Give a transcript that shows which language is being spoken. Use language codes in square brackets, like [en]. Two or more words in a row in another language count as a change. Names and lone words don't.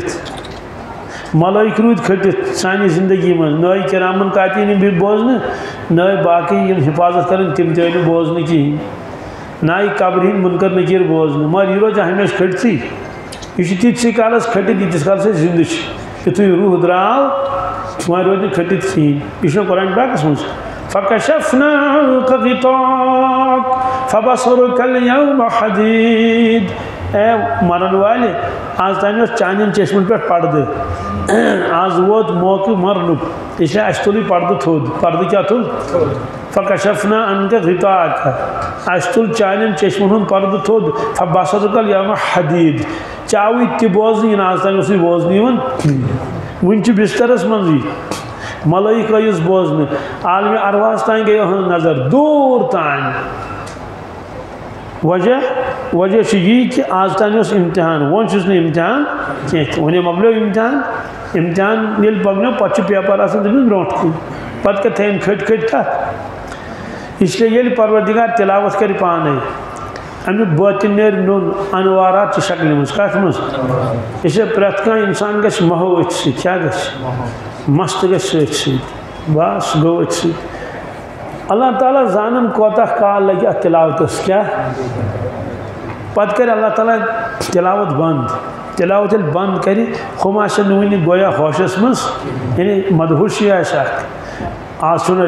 [ks] کھٔٹِتھ ملٲیِک روٗدۍ کھٔٹِتھ سانہِ زندگی منٛز نہ آیہِ کِرامن کاتیٖن بیٚیہِ بوزنہٕ نہ آیہِ باقٕے یِم حفاظت کران تِم تہِ آیہِ نہٕ بوزنہٕ کِہیٖنۍ نہ آیہِ قبرِ ہٕنٛدۍ مُنکر نکیٖر بوزنہٕ مگر یہِ روزِ ہمیشہِ کھٔٹتھٕے یہِ چھُ تیٖتسٕے کالس کھٔٹِتھ ییٖتِس کالس أسۍ زِندٕ چھِ یِتھُے روح درٛاو وۄنۍ روزِ نہٕ کھٔٹِتھ کِہیٖنۍ یہِ چھُنہ قرآنِ پاکس منٛز [ar] فَكَشَفْنَا عَنكَ غِطَاءَكَ فَبَصَرُكَ الْيَوْمَ حَدِيدٌ [ks] اے مرن والے آز تام اوس چانٮ۪ن چشمن پٮ۪ٹھ پردٕ آز ووت موقعہٕ مرنُک [ur] اس لیے [ks] اَسہِ تُلٕے پردٕ تھوٚد پردٕ کیٛاہ تُل [ar] فَكَشَفْنَا عَنكَ غِطَاءَكَ [ks] اَسہِ تُل چانٮ۪ن چشمن ہُنٛد پردٕ تھوٚد [ar] فَبَصَرُكَ الْيَوْمَ حَدیٖد [ks] ژےٚ تہِ بوزنہٕ یِنہٕ آز تام اوسُے بوزنہٕ یِوان وٕنہِ چھُ بسترس منٛزٕے ملٲیِک ٲیِس بوزنہٕ عالمِ ارواحس تانۍ گٔے أہٕنٛز نظر دوٗر تانۍ وجہ چھُ یی کہِ آز تانۍ اوس اِمتحان وۄنۍ چھُس نہٕ اِمتحان کینٛہہ تہِ وۄنۍ مۄکلیو اِمتحان ییٚلہِ مۄکلیو پتہٕ چھُ پیپر آسان تٔمِس برونٛٹھ کُن پتہٕ کیٛاہ تھٲیِن کھٔٹۍ تتھ [ur] اس لیے [ks] ییٚلہِ پروردگار تلاوت کرِ پانے امیُک بٲطِن نیرِ نوٚن انوارات چہِ شکلہِ منٛز کتھ منٛز [ur] اس لیے [ks] پرٛٮ۪تھ کانٛہہ انسان گژھِ مہو أتھۍ سۭتۍ کیٛاہ گژھِ مست گژھِ سۭتۍ سۭتۍ بس گوٚو أتھۍ سۭتۍ اللہ تعالیٰ زانن کوتاہ کال لگہِ اتھ تلاوتس کیٛاہ پتہٕ کرِ اللہ تعالیٰ تلاوت بنٛد تلاوت ییٚلہِ بنٛد کرِ ہُم آسن نہٕ وُنہِ گویا ہوشس منٛز یعنی مدہوشی آسہِ اکھ آز چھُنہٕ